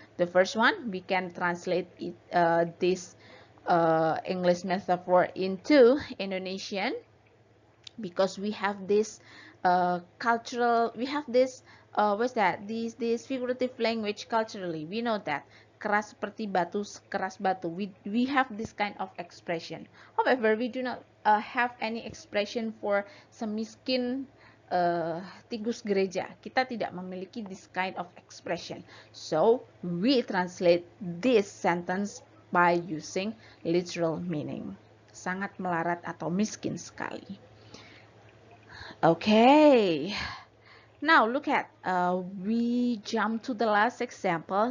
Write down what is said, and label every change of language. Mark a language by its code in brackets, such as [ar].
[en] The first one, we can translate it, this English metaphor into Indonesian, because we have this cultural, we have this what's that, this figurative language culturally. We know that [id] keras seperti batu, keras batu, [en] we have this kind of expression. However, we do not have any expression for [id] semiskin tikus gereja. Kita tidak memiliki [en] this kind of expression. So we translate this sentence by using literal meaning. [id] Sangat melarat atau miskin sekali. [en] Okay, now look at, we jump to the last example.